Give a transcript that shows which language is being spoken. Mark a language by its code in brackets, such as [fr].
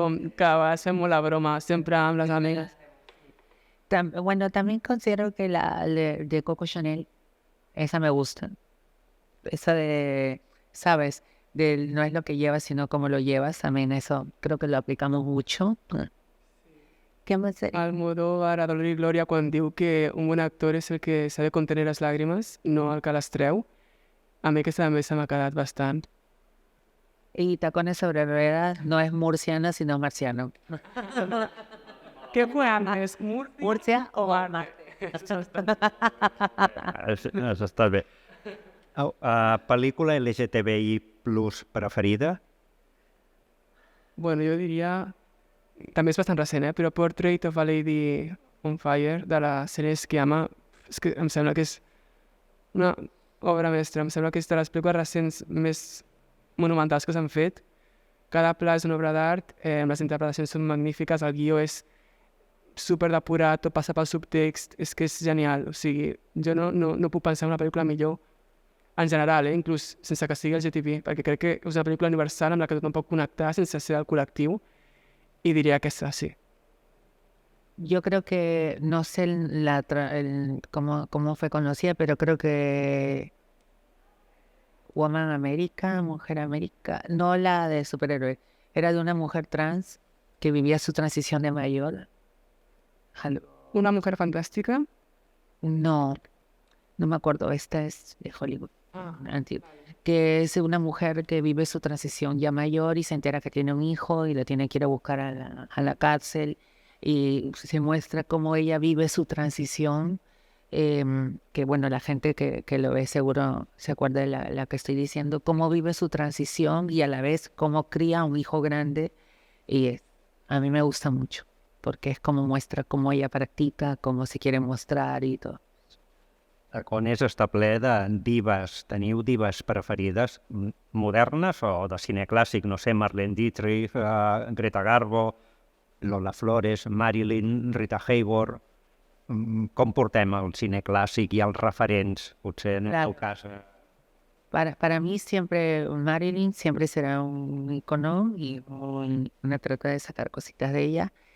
[ca] Com que va ser molt la broma, sempre amb les amigues. [es] Bueno, también considero que la de Coco Chanel, esa me gusta. Esa de, ¿sabes? No es lo que llevas, sino cómo lo llevas. También eso creo que lo aplicamos mucho. ¿Qué más sería? [ca] Almodóvar, a Dolor i Glòria, quan diu que un bon actor és el que sabe contenir les làgrimes, no el que les treu. A mi aquesta també se m'ha quedat bastant. [es] Y Tacones sobre ruedas no es murciano, sino marciano. [ca] Què [es] fue antes? ¿Murcia o Marte? [ca] Això està bé. Pel·lícula LGTBI plus preferida? Bueno, jo diria... També és bastant recent, però Portrait of a Lady on Fire, de la sèrie Esquiama, és que em sembla que és una obra mestra. Em sembla que és de les pel·lícules recents més monumentals que s'han fet. Cada pla és una obra d'art, les interpretacions són magnífiques, el guió és super depurat, tot passa pel subtext, és que és genial. O sigui, jo no puc pensar en una pel·lícula millor en general, inclús sense que sigui LGTB, perquè crec que és una pel·lícula universal amb la que tothom pot connectar sense ser del col·lectiu. [es] Y diría que es así. Yo creo que, no sé cómo fue conocida, pero creo que Woman America, Mujer América, no la de superhéroe, era de una mujer trans que vivía su transición de mayor. Una mujer fantástica. No me acuerdo, esta es de Hollywood. Antigua, que es una mujer que vive su transición ya mayor y se entera que tiene un hijo y lo tiene que ir a buscar a la cárcel, y se muestra cómo ella vive su transición, que bueno, la gente que lo ve seguro se acuerda de la que estoy diciendo, cómo vive su transición y a la vez cómo cría un hijo grande, y a mí me gusta mucho porque es como muestra cómo ella practica, cómo se quiere mostrar y todo. [ca] Tacones està ple de dives. Teniu dives preferides modernes o de cine clàssic? [es] No sé, Marlene Dietrich, Greta Garbo, Lola Flores, Marilyn, Rita Hayworth... [ca] com portem el cine clàssic i els referents, potser en el [es] Claro. [ca] teu cas? [es] Para mí siempre Marilyn siempre será un icono y una trata de sacar cositas de ella.